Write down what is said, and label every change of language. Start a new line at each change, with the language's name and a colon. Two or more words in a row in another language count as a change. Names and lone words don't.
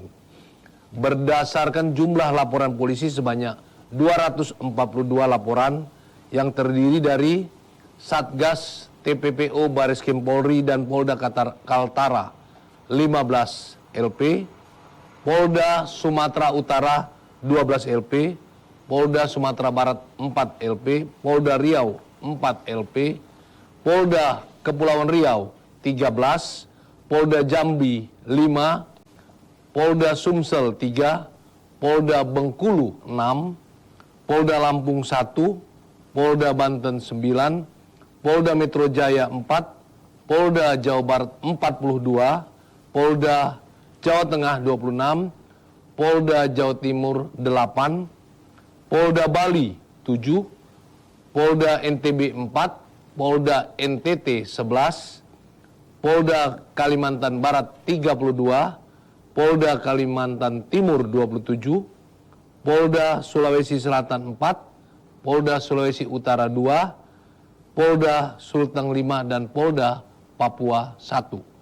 Indonesian: Berdasarkan jumlah laporan polisi sebanyak 242 laporan yang terdiri dari Satgas TPPO Bareskrim Polri dan Polda Kaltara 15 LP, Polda Sumatera Utara 12 LP, Polda Sumatera Barat 4 LP, Polda Riau 4 LP, Polda Kepulauan Riau 13, Polda Jambi 5, Polda Sumsel 3, Polda Bengkulu 6, Polda Lampung 1, Polda Banten 9, Polda Metro Jaya 4, Polda Jawa Barat 42, Polda Jawa Tengah 26, Polda Jawa Timur 8, Polda Bali 7, Polda NTB 4, Polda NTT 11, Polda Kalimantan Barat 32, Polda Kalimantan Timur 27, Polda Sulawesi Selatan 4, Polda Sulawesi Utara 2, Polda Sulteng 5, dan Polda Papua 1.